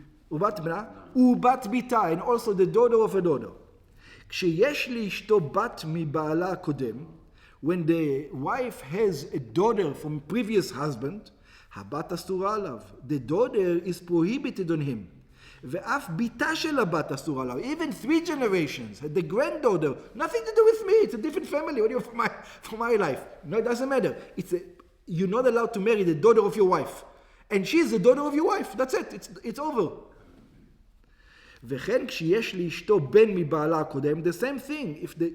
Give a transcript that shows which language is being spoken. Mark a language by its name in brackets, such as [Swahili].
[Hebrew] Ubat Bna, Ubat Bita, [English] and also the daughter of a daughter. [Hebrew] כשיש לאשתו בת מבעלה הקודם, [English] when the wife has a daughter from a previous husband, [Hebrew] הבת אסורה עליו. [English] The daughter is prohibited on him. [Hebrew] ואף ביתה של הבת אסורה עליו. [English] Even 3 generations. The granddaughter, nothing to do with me. It's a different family. What do you want for my life? No, it doesn't matter. You're not allowed to marry the daughter of your wife. And she's the daughter of your wife. That's it. It's over. [Hebrew] וכן כשיש לאשתו בן מבעלה הקודם, [English] the same thing.